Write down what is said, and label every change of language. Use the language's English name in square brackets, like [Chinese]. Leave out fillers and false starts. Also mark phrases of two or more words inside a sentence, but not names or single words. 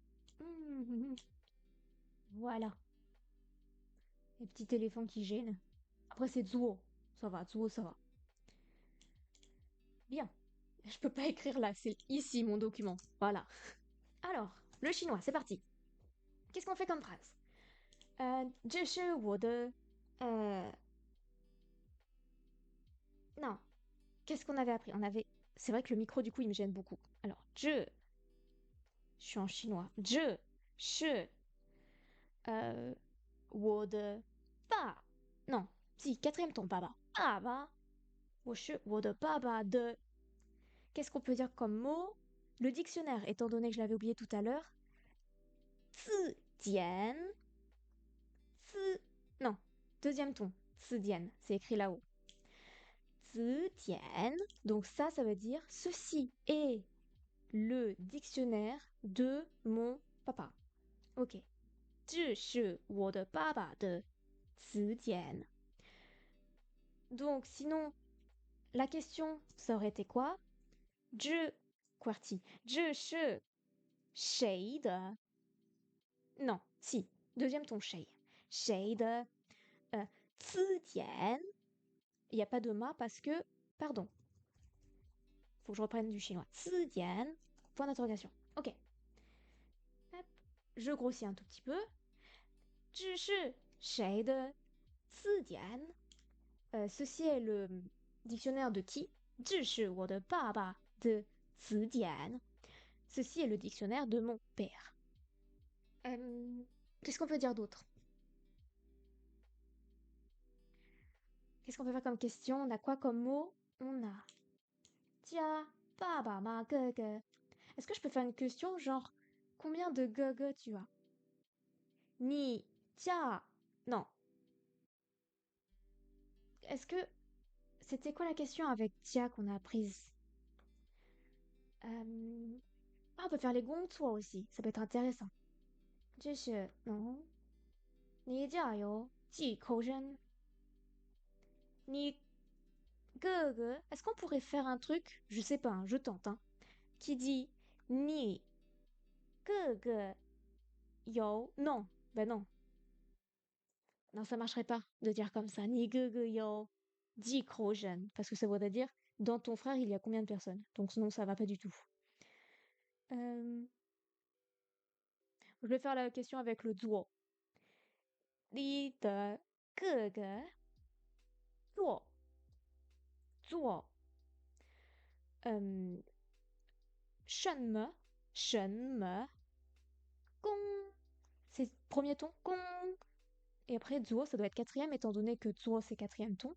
[French] Voilà. Les petits éléphants qui gênent. Après, c'est Zuo. Ça va, Zuo, ça va. Bien. Je peux pas écrire là, c'est ici mon document. Voilà. Alors, le chinois, c'est parti. Qu'est-ce qu'on fait comme phrase? [Chinese] 这是我的 non. [French] Qu'est-ce qu'on avait appris? On avait. C'est vrai que le micro, du coup, il me gêne beaucoup. Alors, je suis en chinois. [Chinese] 这是 我的爸. [French] Non. Si, quatrième ton, [Chinese] 爸爸。爸爸. 我的爸爸的. [French] Qu'est-ce qu'on peut dire comme mot? Le dictionnaire, étant donné que je l'avais oublié tout à l'heure. [Chinese] 字典. [French] 字 Deuxième ton, zidian, c'est écrit là-haut. Zidian, donc ça veut dire ceci est le dictionnaire de mon papa. [Chinese] Ok. 这是我的爸爸的词典. [French] Donc, sinon, la question, ça aurait été quoi? [Chinese] 这 QWERTY. 这是谁的? [French] Non, si. Deuxième ton, [Chinese] 谁. 谁的词典? [French] Il n'y a pas de ma parce que, pardon. Faut que je reprenne du chinois. [Chinese] 词典, [French] point d'interrogation. Ok. Hop. Je grossis un tout petit peu. [Chinese] 这是谁的词典? [French] Ceci est le dictionnaire de qui? [Chinese] 这是我的爸爸的词典. [French] Ceci est le dictionnaire de mon père. Qu'est-ce qu'on peut dire d'autre? Qu'est-ce qu'on peut faire comme question? On a quoi comme mot? On a tia, baba, ma, ge. Est-ce que je peux faire une question genre combien de ge tu as? Ni, tia. Non. Est-ce que c'était quoi la question avec tia qu'on a apprise? Ah, on peut faire les gong toi aussi. Ça peut être intéressant. [Chinese] 这是 non. 你家有几口人? 你哥. [French] Est-ce qu'on pourrait faire un truc? Je sais pas, hein, je tente, hein, qui dit [Chinese] 你哥有? [French] Non, ben non. Non, ça marcherait pas de dire comme ça. [Chinese] 你哥有几口人, [French] parce que ça voudrait dire dans ton frère il y a combien de personnes? Donc non, ça va pas du tout. Je vais faire la question avec le zuo. [Chinese] 你的哥哥做做什么 gong, [French] c'est premier ton gong, et après zuo ça doit être quatrième étant donné que zuo c'est quatrième ton.